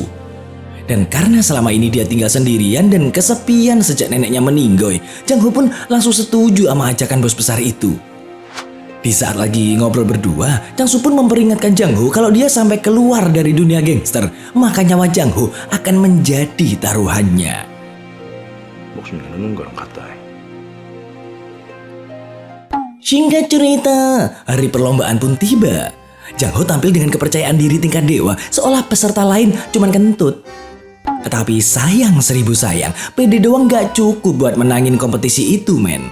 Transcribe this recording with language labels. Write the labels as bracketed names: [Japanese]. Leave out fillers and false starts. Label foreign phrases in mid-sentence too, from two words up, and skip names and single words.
[Indonesian] Dan karena selama ini dia tinggal sendirian dan kesepian sejak neneknya meninggoy, Jang Ho pun langsung setuju sama ajakan bos besar itu. Di saat lagi ngobrol berdua, Chang Su pun memperingatkan Jang Ho kalau dia sampai keluar dari dunia gangster, maka nyawa Jang Ho akan menjadi taruhannya. [Korean] 목숨 내놓는 거랑 같다. [Indonesian] Singkat cerita, hari perlombaan pun tiba. Jang Ho tampil dengan kepercayaan diri tingkat dewa, seolah peserta lain cuman kentut. Tapi sayang seribu sayang, pede doang gak cukup buat menangin kompetisi itu, men.